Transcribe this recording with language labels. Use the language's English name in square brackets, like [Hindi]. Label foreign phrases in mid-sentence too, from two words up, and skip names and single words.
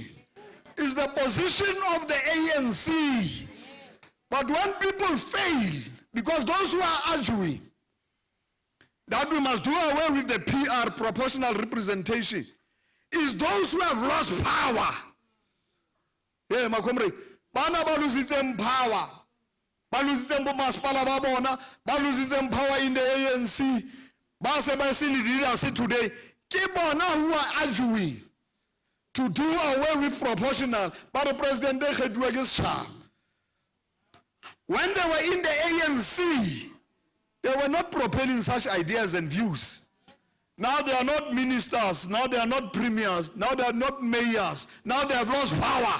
[English] It's the position of the ANC. But when people fail, because those who are arguing that we must do away with the PR, proportional representation, is those who have lost power. Yeah, my comrade. [Southern Sotho] Bana ba lositseng power. Ba lositseng bo masipala ba bona, ba lositseng [English] power in the ANC. [Southern Sotho] Ba se ba se [English] leaders today. [Southern Sotho] Ke bona [English] who are arguing to do away with proportional, but the president they had against when they were in the ANC, they were not propelling such ideas and views. Now they are not ministers, now they are not premiers, now they are not mayors, now they have lost power.